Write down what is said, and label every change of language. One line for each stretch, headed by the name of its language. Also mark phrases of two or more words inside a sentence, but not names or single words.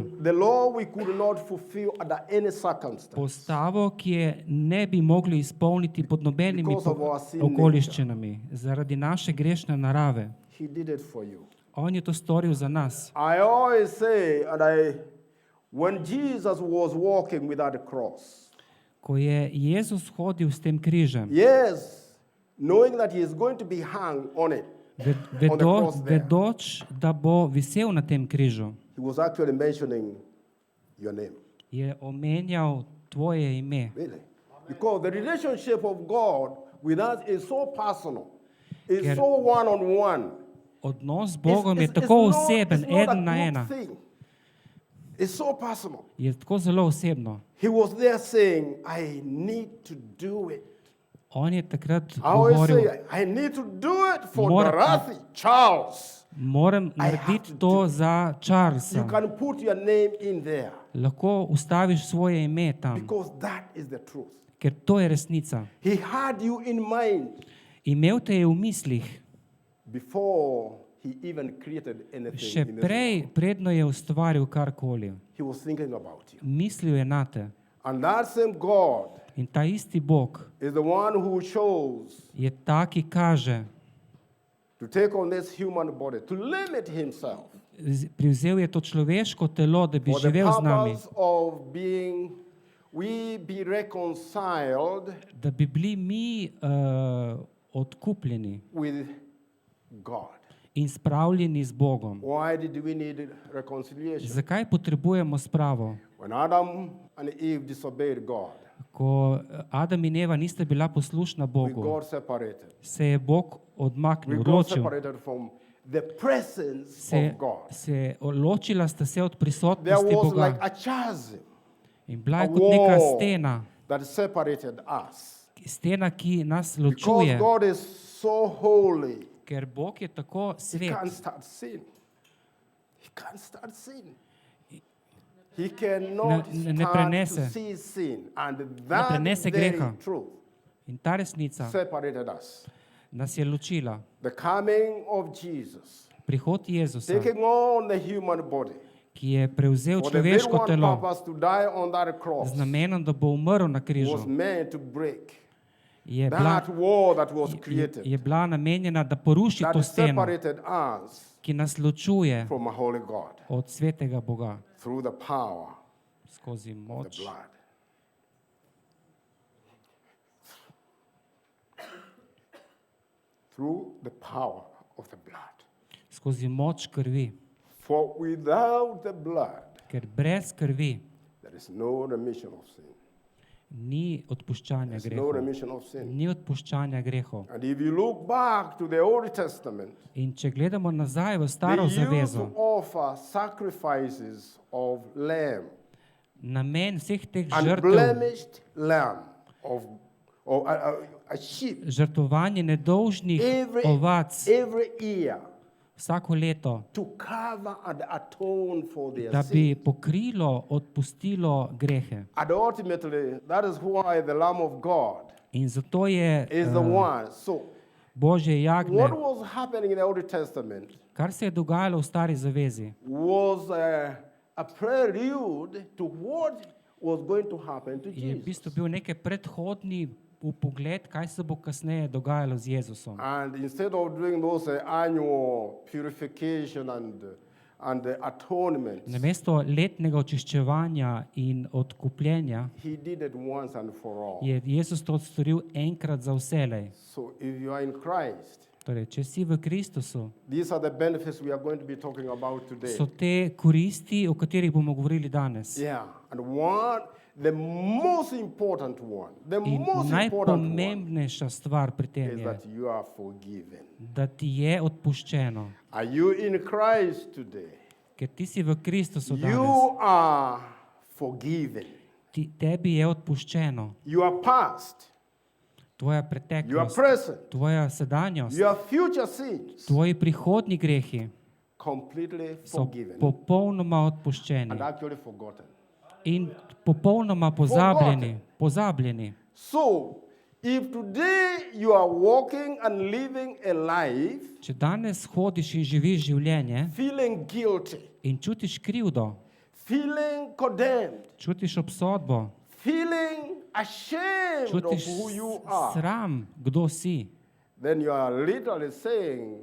English: The law we could not fulfill under any circumstance.
Slovenian: Postavo, ki je ne bi mogli izpolniti pod nobenimi
English: Because of our sin
Slovenian: okoliščinami, zaradi naše grešne narave.
English: He did it for you.
Slovenian: On je to storil za nas.
English: I always say, when Jesus was walking without a cross,
Slovenian: Ko je Jezus hodil s tem križem,
English: yes, knowing that he is going to be hung on it,
Slovenian: vedoč, da bo visel na tem križu,
English: he was actually mentioning your name.
Slovenian: je omenjal tvoje ime.
English: Really? Because the relationship of God with us is so personal, is so one-on-one.
Slovenian: Odnos z Bogom je tako oseben, eden na ena.
English: It's so personal.
Slovenian: Je tako zelo osebno.
English: He was there saying, I need to do it.
Slovenian: On je takrat
English: I always
Slovenian: govoril,
English: say, I need to do it for Dorothy, Charles.
Slovenian: moram narediti to za Charlesa.
English: You can put your name in there.
Slovenian: Lahko ustaviš svoje ime tam,
English: Because that is the truth.
Slovenian: ker to je resnica.
English: He had you in mind
Slovenian: Imel te je v mislih,
English: before he even created anything.
Slovenian: še
English: in this
Slovenian: prej,
English: world.
Slovenian: predno je ustvaril karkoli.
English: He was thinking about you.
Slovenian: Mislil je na te.
English: And that same God
Slovenian: In ta isti Bog
English: is the one who chose
Slovenian: je ta, ki kaže,
English: to take on this human body, to limit himself
Slovenian: privzel je to človeško telo, da bi
English: for the
Slovenian: živel z nami,
English: purpose of being, we be reconciled
Slovenian: da bi bili mi odkupljeni
English: with God.
Slovenian: in spravljeni z Bogom.
English: Why did we need reconciliation?
Slovenian: Zakaj potrebujemo spravo?
English: When Adam and Eve disobeyed God,
Slovenian: Ko Adam in Eva nista bila poslušna
English: we
Slovenian: Bogu,
English: got separated.
Slovenian: se je Bog odmaknil,
English: We got
Slovenian: ločil.
English: separated from the presence
Slovenian: Se,
English: of God.
Slovenian: ločila sta se od
English: There
Slovenian: prisotnosti
English: was
Slovenian: Boga.
English: like a chasm
Slovenian: In bila je
English: a
Slovenian: kot neka
English: wall.
Slovenian: stena,
English: that separated us.
Slovenian: stena, ki nas
English: Because
Slovenian: ločuje.
English: God is so holy,
Slovenian: Ker Bog je tako
English: he
Slovenian: svet,
English: can't start sin. He can't start sin. He cannot
Slovenian: ne
English: start
Slovenian: prenese.
English: to see sin. And that
Slovenian: prenese
English: very
Slovenian: greha.
English: truth
Slovenian: in ta resnica
English: separated us.
Slovenian: nas je ločila.
English: The coming of Jesus,
Slovenian: Prihod Jezusa,
English: taking on the human body,
Slovenian: ki je prevzel
English: for the very
Slovenian: človeško
English: one
Slovenian: telo
English: purpose to die on that cross,
Slovenian: z namenom, da bo umrl na
English: was
Slovenian: križu,
English: meant to break
Slovenian: je bila,
English: that wall that was created,
Slovenian: je bila namenjena, da poruši to
English: that
Slovenian: steno,
English: separated us
Slovenian: ki nas ločuje
English: from a holy God
Slovenian: od svetega Boga
English: through the power
Slovenian: skozi
English: of
Slovenian: moč,
English: the blood. Through the power of the blood.
Slovenian: skozi moč krvi.
English: For without the blood,
Slovenian: Ker brez krvi
English: there is no remission of sin.
Slovenian: ni odpuščanja
English: There's no
Slovenian: grehov.
English: remission of sin.
Slovenian: Ni odpuščanja grehov.
English: And if you look back to the Old Testament,
Slovenian: In če gledamo nazaj v
English: they
Slovenian: staro
English: used to
Slovenian: zavezo,
English: offer sacrifices of lamb,
Slovenian: namen vseh teh žrtev,
English: unblemished lamb, of a sheep,
Slovenian: žrtvovanje nedolžnih ovac
English: every year
Slovenian: vsako leto,
English: to cover and atone for their
Slovenian: da bi
English: sin.
Slovenian: pokrilo, odpustilo grehe.
English: And ultimately, that is why the Lamb of God
Slovenian: In zato je
English: is the one. So,
Slovenian: Božje jagnje,
English: what was happening in the Old Testament
Slovenian: kar se je dogajalo v stari zavezi,
English: was a prelude to what was going to happen to
Slovenian: je v
English: Jesus.
Slovenian: bistvu bil nekaj predhodni vpogled, kaj se bo kasneje dogajalo z Jezusom.
English: And instead of doing those annual purification and atonement,
Slovenian: Namesto letnega očiščevanja in odkupljenja
English: he did it once and for all.
Slovenian: je Jezus to storil enkrat za vselej.
English: So if you are in Christ,
Slovenian: Torej, če si v Kristusu,
English: these are the benefits we are going to be talking about today.
Slovenian: so te koristi, o katerih bomo govorili danes.
English: Yeah, and the most important one,
Slovenian: In najpomembnejša stvar pri tem
English: is
Slovenian: je,
English: that you are forgiven.
Slovenian: da ti je odpuščeno.
English: Are you in Christ today?
Slovenian: Ker ti si v Kristusu danes,
English: You are forgiven.
Slovenian: tebi je odpuščeno.
English: Your past
Slovenian: tvoja
English: your
Slovenian: preteklost,
English: present,
Slovenian: tvoja sedanjost,
English: your future sins
Slovenian: tvoji prihodnji grehi
English: completely
Slovenian: so
English: forgiven
Slovenian: popolnoma odpuščeni
English: and actually forgotten.
Slovenian: in popolnoma pozabljeni.
English: So, if today you are walking and living a life
Slovenian: Če danes hodiš in živiš življenje
English: feeling guilty,
Slovenian: in čutiš krivdo,
English: feeling condemned,
Slovenian: čutiš obsodbo,
English: feeling ashamed of
Slovenian: čutiš
English: who you are,
Slovenian: sram, kdo si,
English: then you are literally saying,